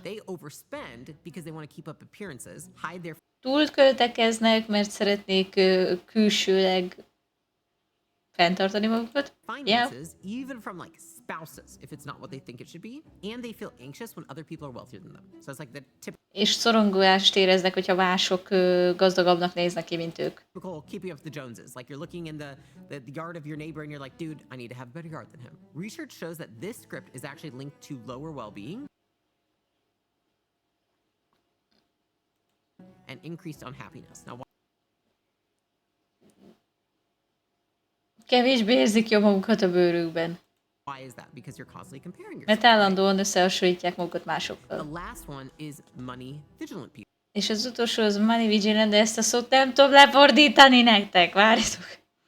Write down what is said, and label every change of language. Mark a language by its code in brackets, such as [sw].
[en] They overspend because they want to keep up appearances, hide their [hu] Túlköltekeznek, mert szeretnék külsőleg fenntartani magukat. [en] finances, even from like spouses, if it's not what they think it should be, and they feel anxious when other people are wealthier than them. So it's like the [hu] És szorongást éreznek, hogyha mások gazdagabbnak néznek ki, mint ők. [en] typical keeping up with the Joneses. Like you're looking in the yard of your neighbor and you're like, dude, I need to have a better yard than him. Research shows that this script is actually linked to lower well-being and increased unhappiness. Now, [hu] Kevésbé érzik jól magukat a bőrükben, [en] why is that? Because you're constantly comparing yourself. [hu] mert állandóan összehasonlítják magukat [en] The [hu] másokkal. [en] last one is money vigilant people. [hu] És az utolsó az money vigilant, de ezt a szót nem tudom lefordítani nektek, várjatok.